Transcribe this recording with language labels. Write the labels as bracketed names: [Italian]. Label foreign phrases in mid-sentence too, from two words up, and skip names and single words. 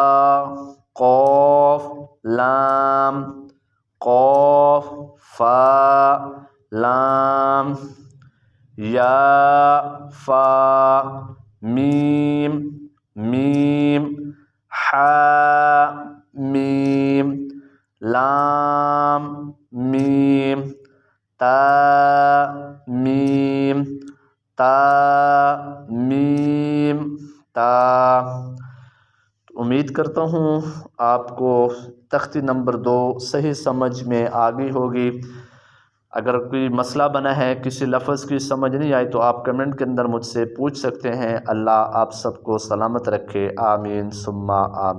[Urdu] قاف، لام، قاف، فا، لام، یا، فا، میم، میم، ح، میم، لام، میم، تا میم تا میم تا۔ امید کرتا ہوں آپ کو تختی نمبر 2 صحیح سمجھ میں آ گئی ہوگی۔ اگر کوئی مسئلہ بنا ہے، کسی لفظ کی سمجھ نہیں آئی، تو آپ کمنٹ کے اندر مجھ سے پوچھ سکتے ہیں۔ اللہ آپ سب کو سلامت رکھے، آمین ثم آمین۔